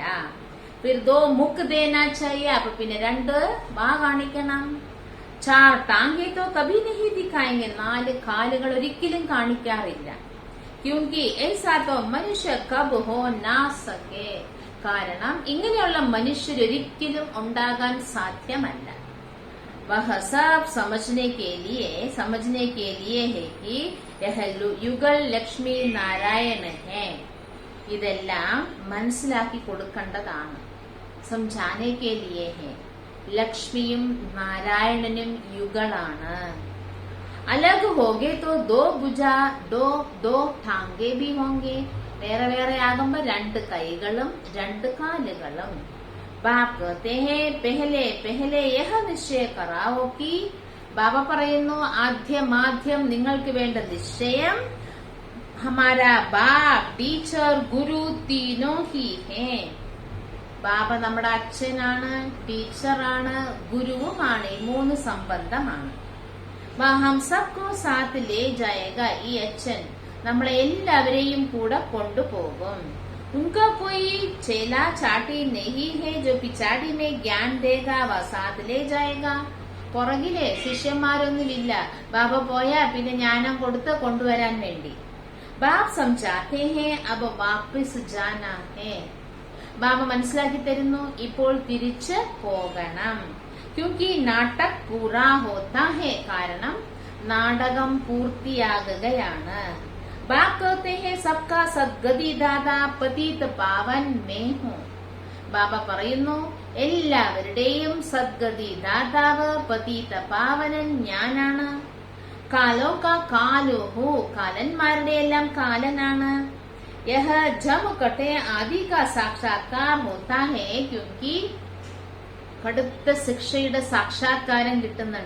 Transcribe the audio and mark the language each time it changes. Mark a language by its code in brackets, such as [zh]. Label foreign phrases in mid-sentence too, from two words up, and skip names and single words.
[hi] फिर 2 मुख देना चाहिए. [ml] അപ്പൊ പിന്നെ 2 വാ കാണിക്കണം. [hi] 4 टांगे तो कभी नहीं दिखाएंगे. [ml] 4 കാലുകൾ ഒരിക്കലും കാണിക്കാറില്ല. [hi] क्योंकि ऐसा तो मनुष्य कब हो ना सके. [ml] കാരണം ഇങ്ങനെയുള്ള മനുഷ്യരൊരിക്കലും ഉണ്ടാകാൻ സാധ്യമല്ല. [hi] वह सब समझने के लिए है कि यह युगल लक्ष्मी नारायण है. [ml] ഇതെല്ലാം മനസ്സിലാക്കി കൊടുക്കേണ്ടതാണ്. [hi] समझाने के लिए है. [ml] ലക്ഷ്മിയും നാരായണനും യുഗളാണ്. [hi] अलग होगे तो 2 भुजा 2 टांगे भी होंगे. [ml] വേറെ വേറെ ആകുമ്പോ 2 കൈകളും 2 കാലുകളും. [hi] बाप कहते हैं पहले पहले यह निश्चय कराओ कि. [ml] ബാബ പറയുന്നു ആദ്യം നിങ്ങൾക്ക് വേണ്ട നിശ്ചയം [hi] हमारा बाप टीचर गुरु तीनों ही है. [ml] ബാബ നമ്മുടെ അച്ഛനാണ്, ടീച്ചറാണ്, ഗുരുവുമാണ്. ഈ 3 സംബന്ധമാണ്. [hi] हम सबको साथ ले जाएगा. [ml] ഈ അച്ഛൻ നമ്മളെ എല്ലാവരെയും കൂടെ കൊണ്ടുപോകും. [hi] उनका कोई चेला चाटी नहीं है जो पिछाड़ी में ज्ञान देगा वह साथ ले जाएगा. [ml] പുറകിലെ ശിഷ്യന്മാരൊന്നുമില്ല. ബാബ പോയാ പിന്നെ ജ്ഞാനം കൊടുത്ത് കൊണ്ടുവരാൻ വേണ്ടി. [hi] बाप समझाते हैं अब वापस जाना है. [ml] ബാബ മനസ്സിലാക്കി തരുന്നു, ഇപ്പോൾ തിരിച്ച് പോകണം. [hi] क्योंकि नाटक पूरा होता है, [ml] കാരണം നാടകം പൂർത്തിയാകുകയാണ്. [hi] ബാബ് कहते हैं सबका सद्गति दादा पतित पावन मैं हूँ. [ml] ബാബ പറയുന്നു, എല്ലാവരുടെയും സദ്ഗതി ദാതാവ് പതിത പാവനൻ ഞാനാണ്. [hi] कालो का कालो हो, [ml] കാലന്മാരുടെ എല്ലാം കാലനാണ്. [hi] यह जम कट्टे आदि का साक्षात्कार होता है, [ml] ക്യൂങ്കി കടുത്ത ശിക്ഷയുടെ സാക്ഷാത്കാരം കിട്ടുന്നുണ്ട്.